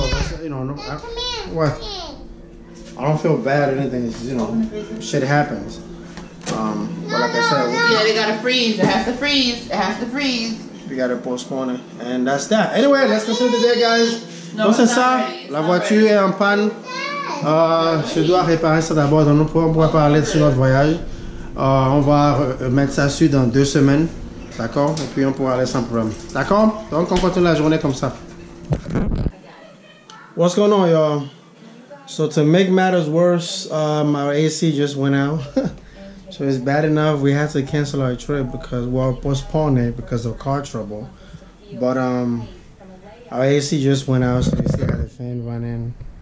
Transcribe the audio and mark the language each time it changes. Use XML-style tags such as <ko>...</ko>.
<en>That's, you know, what? I don't feel bad or anything. It's, you know, shit happens. But like I said, Yeah, they gotta freeze. It has to freeze. It has to freeze. we gotta postpone it, and that's that. Anyway, let's continue the day, guys. No,</en> <fr>Donc c'est</fr> <en>it's not</en> <fr>ça.</fr> <en>ready. It's</en> <fr>La</fr> <en>not</en> <fr>voiture est en panne. Je dois réparer ça d'abord. Donc, on pourra parler de notre voyage. On va mettre ça sur dans 2 semaines. D'accord? Et puis on pourra aller sans problème. D'accord? Donc on continue la journée comme ça.</fr> <en>What's going on, y'all? So to make matters worse, our AC just went out. So it's bad enough we had to cancel our trip because postpone it because of car trouble. But our AC just went out, so you see I got the fan running.</en>